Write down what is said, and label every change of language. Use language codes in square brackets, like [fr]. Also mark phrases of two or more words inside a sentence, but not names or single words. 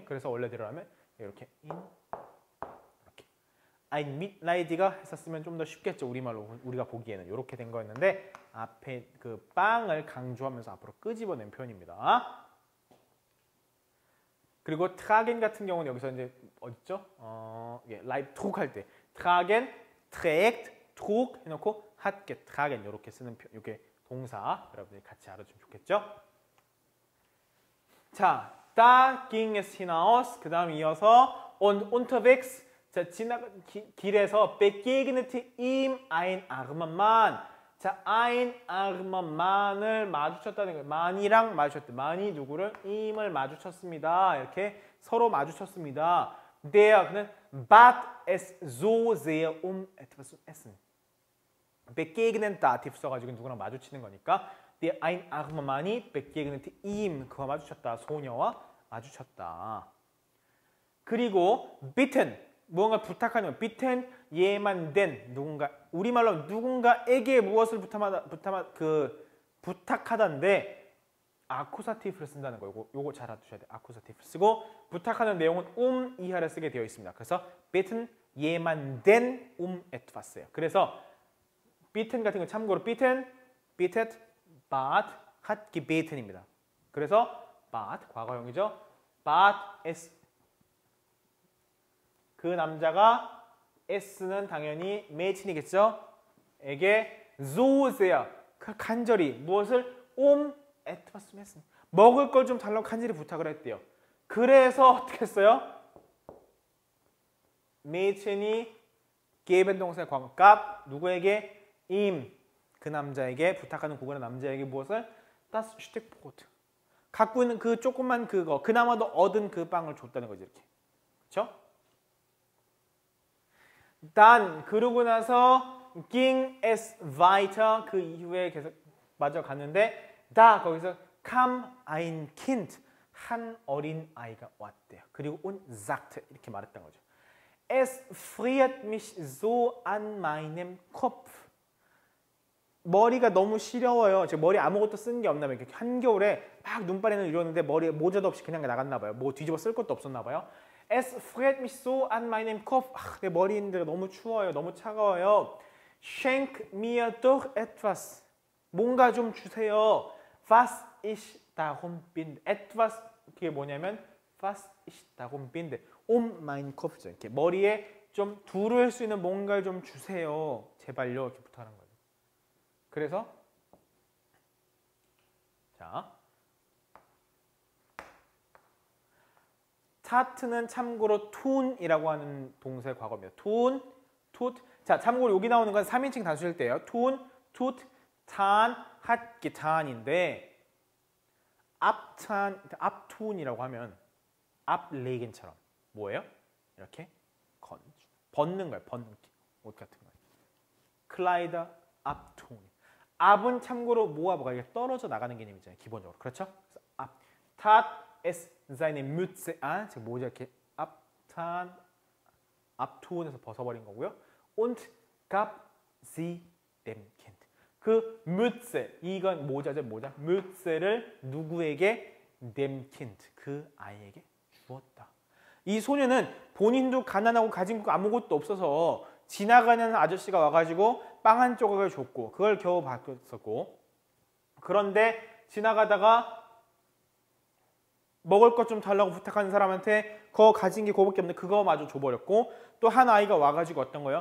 [ko] 그래서 원래대로라면 이렇게 이렇게 [de] ein Mitleidiger [ko] 했었으면 좀 더 쉽겠죠. 우리말로 우리가 보기에는 이렇게 된 거였는데 앞에 그 빵을 강조하면서 앞으로 끄집어낸 표현입니다. 그리고 tragen 같은 경우는 여기서 이제 어딨죠? [de] Leib trug [ko] 할 때 [de] tragen, trägt, trug [ko] 해놓고 [de] hat getragen [ko] 이렇게 쓰는 이렇게 동사 여러분들이 같이 알아주면 좋겠죠? 자, [de] Da ging es hinaus. [ko] 그 다음 이어서 [de] und unterwegs. [ko] 자, 길에서 [de] begegnete ihm ein armer Mann. [ko] 자, [de] ein armer Mann [ko] 을 마주쳤다는 거예요. 만이랑 마주쳤대. 만이 누구를? im을 마주쳤습니다. 이렇게 서로 마주쳤습니다. [de] 그는 bat es so sehr etwas zu essen. begegnen dativ [ko] 써가지고 누구랑 마주치는 거니까 [de] der ein armer Mann이 begegnete ihm. [ko] 그와 마주쳤다. 소녀와 마주쳤다. 그리고 bitten. 무언가 부탁하는 거. [de] bitten jemanden [ko] 누군가 우리말로 누군가에게 무엇을 부탁하다인데 아쿠사티브를 쓴다는 거. 요거 잘 알아두셔야 돼요. 아쿠사티브 쓰고 부탁하는 내용은 이하를 쓰게 되어 있습니다. [de] 그래서 bitten jemanden etwas예요. [ko] 그래서 bitten 같은 거 참고로 [de] bittet, bat, hat gebeten [ko] 입니다. 그래서 bat 과거형이죠. [de] bat es [ko] 그 남자가 S는 당연히 매친이겠죠. 에게 [de] so sehr [ko] 간절히 무엇을 [de] etwas zu essen [ko] 먹을 걸 좀 달라고 간절히 부탁을 했대요. 그래서 어떻게 했어요? 매친이 geben 동사의 과거값 누구에게? ihm 그 남자에게 부탁하는 구간의 남자에게 무엇을? [de] das Stück Brot [ko] 갖고 있는 그 조그만 그거 그나마도 얻은 그 빵을 줬다는 거죠. 이렇게 그렇죠? dann 그러고 나서 [de] ging es weiter [ko] 그 이후에 계속 마저 갔는데 da 거기서 [de] kam ein Kind [ko] 한 어린 아이가 왔대요. 그리고 [de] und sagte [ko] 이렇게 말했던 거죠. [de] Es friert mich so an meinem Kopf. [ko] 머리가 너무 시려워요. 제 머리 아무것도 쓴 게 없나 봐요. 한겨울에 막 눈발에는 이러는데 머리에 모자도 없이 그냥 나갔나 봐요. 뭐 뒤집어 쓸 것도 없었나 봐요. [de] Es friert mich so an meinem Kopf. [ko] 내 머리인데 너무 추워요. 너무 차가워요. [de] Schenk mir doch etwas. [ko] 뭔가 좀 주세요. [de] Was ich darum binde. etwas [ko] 그게 뭐냐면 [de] was ich darum binde. mein Kopf죠. [ko] 이렇게 머리에 좀 두를 수 있는 뭔가를 좀 주세요. 제발요. 이렇게 부탁하는 거예요. 그래서 자. 타트는 참고로 tun이라고 하는 동사의 과거입니다. [de] tun, tut. [ko] 자, 참고로 여기 나오는 건 3인칭 단수일 때예요. [de] tun, tut, tan, hat, getan인데 abtan, [ko] abtun이라고 하면 ablegen처럼 뭐예요? 이렇게 벗는 거예요. 벗는 옷 같은 거예요. [de] Kleider abtun. [ko] ab은 참고로 뭐가 이게 떨어져 나가는 개념이잖아요. 기본적으로. 그렇죠? 그래서 ab. [de] tat es seine Mütze an, [ko] 즉 모자 이렇게 abtun에서 벗어버린 거고요. [de] und gab sie dem Kind. [ko] 그 Mütze, 이건 모자죠, 모자. Mütze를 누구에게? [de] dem Kind, [ko] 그 아이에게 주었다. 이 소녀는 본인도 가난하고 가진 거 아무것도 없어서 지나가는 아저씨가 와가지고 빵 한 조각을 줬고 그걸 겨우 받았었고 그런데 지나가다가 먹을 것 좀 달라고 부탁하는 사람한테 그거 가진 게 그거밖에 없는데 그거 마저 줘버렸고 또 한 아이가 와가지고 어떤 거예요?